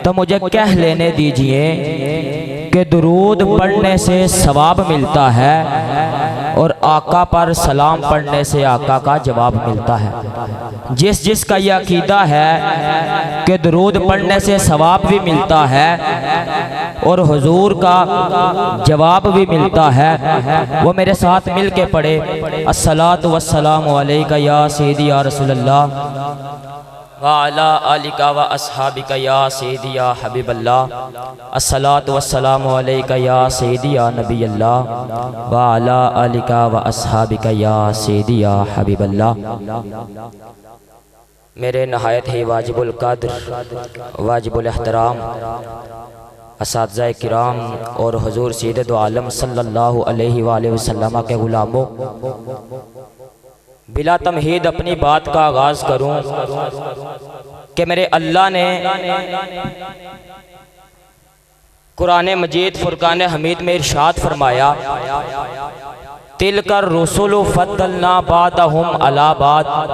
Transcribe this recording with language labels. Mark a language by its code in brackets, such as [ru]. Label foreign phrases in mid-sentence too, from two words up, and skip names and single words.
[ur] تو مجھے کہہ لینے دیجیے کہ درود پڑھنے سے ثواب ملتا ہے اور آقا پر سلام پڑھنے سے آقا کا جواب ملتا ہے. جس جس کا یہ عقیدہ ہے کہ درود پڑھنے سے ثواب بھی ملتا ہے اور حضور کا جواب بھی ملتا ہے، وہ میرے ساتھ مل کے پڑھے. [ar] الصلاة والسلام عليك يا سيدي يا رسول الله وعلى آلك وأصحابك يا سيدي يا حبيب الله. الصلاة والسلام عليك يا سيدي يا نبي الله وعلى آلك وأصحابك يا سيدي يا حبيب الله. [ur] میرے نہایت ہی واجب القدر، واجب الاحترام اساتذہ کرام اور حضور سید دو عالم [ar] صلى الله عليه وسلم [ur] کے غلاموں، بلا تمہید اپنی بات کا آغاز کروں کہ میرے اللہ نے قرآن مجید فرقان حمید میں ارشاد فرمایا, [ar] تلك الرسل فضلنا بعضهم على بعض.